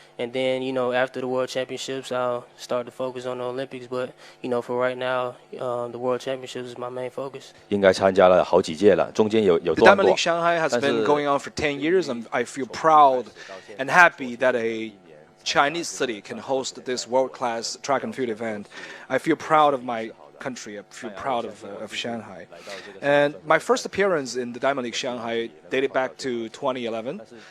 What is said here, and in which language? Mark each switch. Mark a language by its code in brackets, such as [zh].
[en] And then, after the World Championships, I'll start to focus on the Olympics. But, for right now, the World Championships is my main focus. [zh] 应该参加了好几届了，中间有断过。 [en] The Diamond League Shanghai has been going on for 10 years, and I feel proud and happy that a Chinese city can host this world-class track and field event. I feel proud of my country. I feel proud of Shanghai. And my first appearance in the Diamond League Shanghai dated back to 2011.